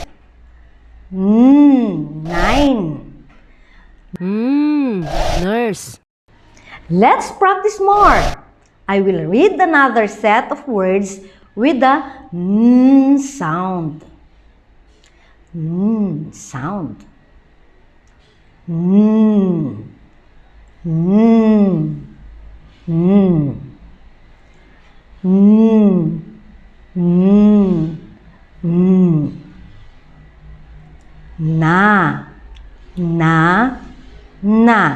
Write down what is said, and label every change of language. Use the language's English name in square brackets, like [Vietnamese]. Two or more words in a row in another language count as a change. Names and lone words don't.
[English] Nine. Nurse. Let's practice more. I will read another set of words with the N sound. N sound. N. N. N. N. N. N. Na, na, na.